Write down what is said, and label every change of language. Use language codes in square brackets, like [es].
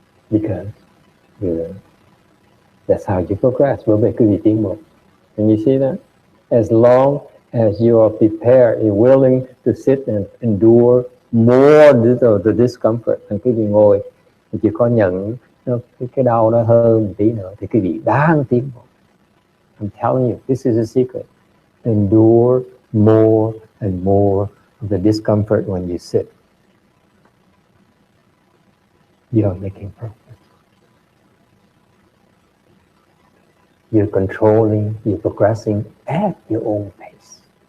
[en] Because that's how you progress. [vi] Bởi vậy quý vị tiến bộ. [en] And you see that? As long as you are prepared and willing to sit and endure more the discomfort, and [vi] quý vị ngồi thì chỉ có nhận cái đau đó hơn một tí nữa thì quý vị đang tiến bộ. [en] I'm telling you, this is a secret. Endure more and more of the discomfort when you sit. You are making progress. You're controlling, you're progressing at your own pace.